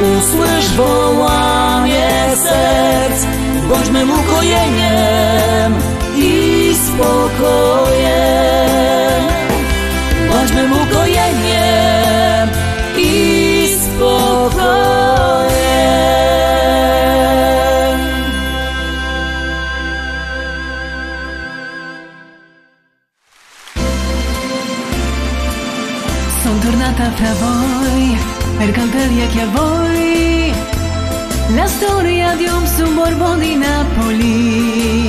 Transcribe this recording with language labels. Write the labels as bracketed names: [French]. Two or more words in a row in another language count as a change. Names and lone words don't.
[Polish] Usłysz wołanie serc. Bądźmy ukojeniem i spokojem. Bądźmy ukojeniem i spokojem. [Italian] Son tornata fra voi per cantare che a voi la storia di un sobborgo di Napoli.